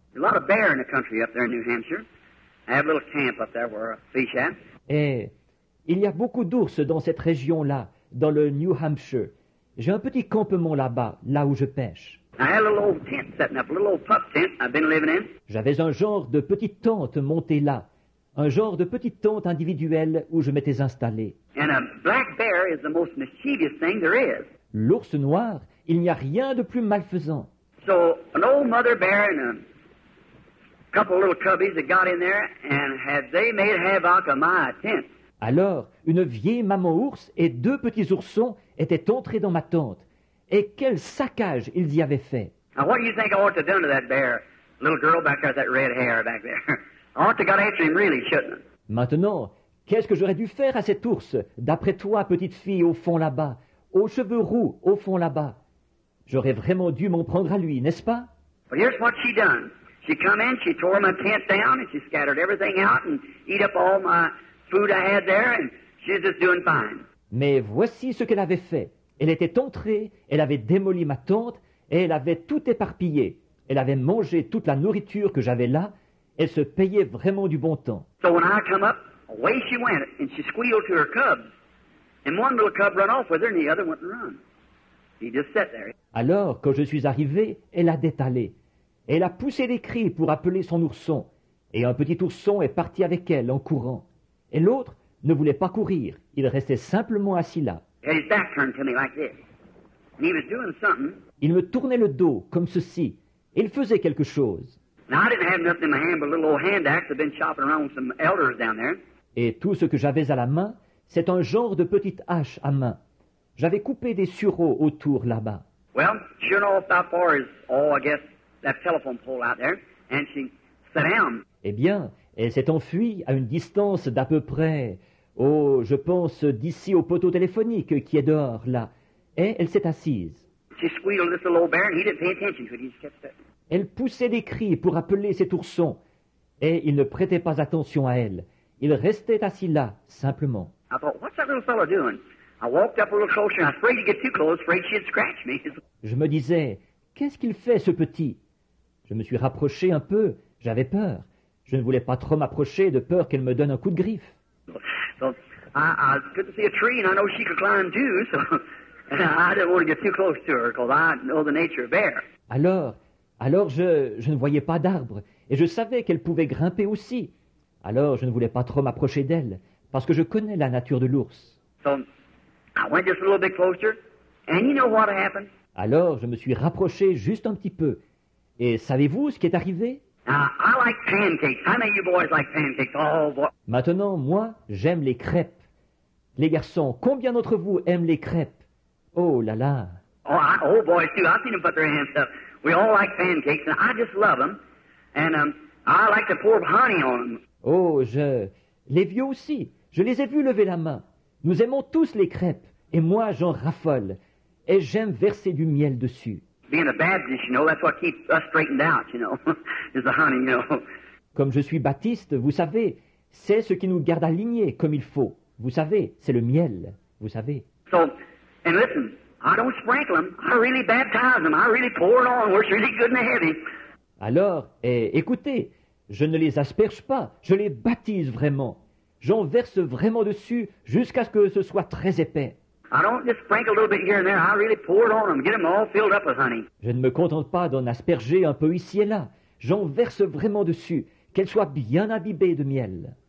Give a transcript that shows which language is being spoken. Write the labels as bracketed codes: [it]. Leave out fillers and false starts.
[en] There's a lot of bear in the country up there in New Hampshire. I have a little camp up there where I fish at. [fr] Et il y a beaucoup d'ours dans cette région-là, dans le New Hampshire. J'ai un petit campement là-bas, là où je pêche. [en] I had a little old tent setting up, a little old pup tent I've been living in. [fr] J'avais un genre de petite tente montée là, un genre de petite tente individuelle où je m'étais installé. [en] And a black bear is the most mischievous thing there is. [fr] L'ours noir, il n'y a rien de plus malfaisant. [en] So an old mother bear and a couple of little cubbies that got in there and they made havoc of my tent. [fr] Alors, une vieille maman ours et 2 petits oursons étaient entrés dans ma tente. Et quel saccage ils y avaient fait. [en] Now what do you think I ought to have done to that bear? Little girl back there with that red hair back there. I ought to got after him really, shouldn't I? [fr] Maintenant, qu'est-ce que j'aurais dû faire à cet ours, d'après toi, petite fille, au fond là-bas, aux cheveux roux, au fond là-bas? J'aurais vraiment dû m'en prendre à lui, n'est-ce pas? [en] But here's what she done. She come in, she tore my tent down, and she scattered everything out and eat up all my food I had there, and she's just doing fine. [fr] Mais voici ce qu'elle avait fait. Elle était entrée, elle avait démoli ma tente, et elle avait tout éparpillé. elle avait mangé toute la nourriture que j'avais là, elle se payait vraiment du bon temps. [en] So when I come up, away she went, and she squealed to her cubs. And one little cub run off with her, and the other wouldn't run. He just sat there. [fr] Alors, quand je suis arrivé, elle a détalé. Elle a poussé des cris pour appeler son ourson, et un petit ourson est parti avec elle en courant. Et l'autre ne voulait pas courir, il restait simplement assis là. [en] He had his back turned to me like this. And he was doing something. [fr] Il me tournait le dos, comme ceci, et il faisait quelque chose. [en] Now, I didn't have nothing in my hand but a little old hand axe. I've been chopping around with some elders down there. [fr] Et tout ce que j'avais à la main, c'est un genre de petite hache à main. J'avais coupé des sureaux autour là-bas. [en] Well, sure enough, about far as, I guess, that telephone pole out there. And she sat down. [fr] Eh bien, elle s'est enfuie à une distance d'à peu près, je pense d'ici au poteau téléphonique qui est dehors, là. Et elle s'est assise. [en] She squealed this little old bear, and he didn't pay attention to it. He just kept sitting. [fr] Elle poussait des cris pour appeler cet ourson, et il ne prêtait pas attention à elle. Il restait assis là, simplement. [en] I thought, what's that little fellow doing? I walked up a little closer, and I was afraid to get too close, afraid she'd scratch me. [fr] Je me disais, qu'est-ce qu'il fait, ce petit? Je me suis rapproché un peu, j'avais peur. Je ne voulais pas trop m'approcher de peur qu'elle me donne un coup de griffe. [en] So I couldn't see a tree, and I know she could climb too, so I didn't want to get too close to her, because I know the nature of bear. [fr] Alors je ne voyais pas d'arbre, et je savais qu'elle pouvait grimper aussi. Alors je ne voulais pas trop m'approcher d'elle, parce que je connais la nature de l'ours. [en] So I went just a little bit closer, and you know what happened? [fr] Alors je me suis rapproché juste un petit peu. Et savez-vous ce qui est arrivé? [en] Now, I like pancakes. How many of you boys like pancakes? Oh, boy. [fr] Maintenant, moi, j'aime les crêpes. Les garçons, combien d'entre vous aiment les crêpes? Oh là là! [en] Oh, boys too. I've seen them put their hands up. We all like pancakes, and I just love them. And I like to pour honey on them. [fr] Oh, les vieux aussi, je les ai vus lever la main. Nous aimons tous les crêpes, et moi j'en raffole. Et j'aime verser du miel dessus. [en] Being a Baptist, you know, that's what keeps us straightened out, you know, is the honey, you know. [fr] Comme je suis baptiste, vous savez, c'est ce qui nous garde alignés comme il faut. Vous savez, c'est le miel, vous savez. [en] So, and listen, I don't sprinkle them. I really baptize them. I really pour it on where it's really good and heavy. [fr] Alors, écoutez, je ne les asperge pas, je les baptise vraiment. J'en verse vraiment dessus jusqu'à ce que ce soit très épais. [en] I don't just sprinkle a little bit here and there. I really pour it on them, get them all filled up with honey. [fr] Je ne me contente pas d'en asperger un peu ici et là. J'en verse vraiment dessus, qu'elles soient bien imbibées de miel.